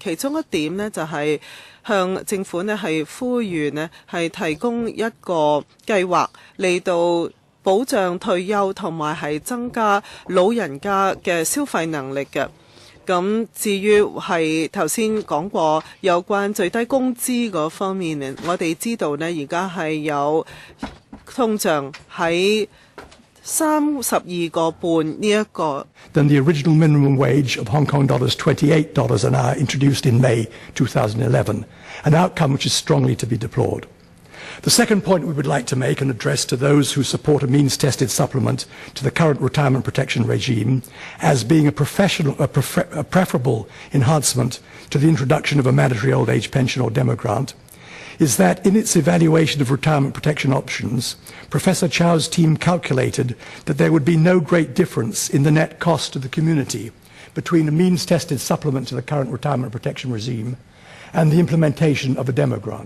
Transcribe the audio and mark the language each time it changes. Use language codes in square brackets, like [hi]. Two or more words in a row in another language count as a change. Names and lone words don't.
[yue] 其中一點呢，就係向政府呢係呼籲呢係提供一個計劃嚟到保障退休同埋係增加老人家嘅消費能力嘅。咁至於係頭先講過有關最低工資嗰方面呢，我哋知道呢而家係有通脹喺32.5呢一個。 [en] Than the original minimum wage of Hong Kong dollars $28 an hour introduced in May 2011, an outcome which is strongly to be deplored. The second point we would like to make and address to those who support a means-tested supplement to the current retirement protection regime as being a preferable enhancement to the introduction of a mandatory old age pension or demo grant is that in its evaluation of retirement protection options, Professor Chow's team calculated that there would be no great difference in the net cost to the community between a means-tested supplement to the current retirement protection regime and the implementation of a demo grant.